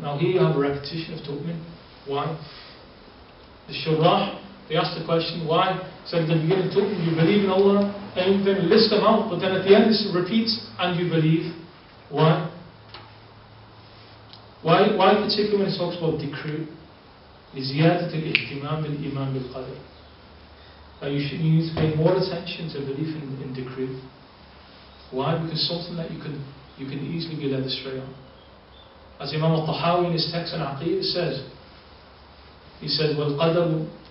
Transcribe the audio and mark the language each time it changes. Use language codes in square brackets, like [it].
[en] Now here you have a repetition of tu'min. Why? The shurrah, they ask the question, why? So at the beginning, tu'min, you believe in Allah, and then you list them out, but then at the end it repeats, and you believe. Why? Why particularly when it talks about decree? [ar] لزيادة الاهتمام بالإيمان بالقدر. [en] You need to pay more attention to belief in decree. Why? Because something that you can easily be led astray on. As Imam al-Tahawi in his text on Aqeedah says, he says, وَالْقَدَرُ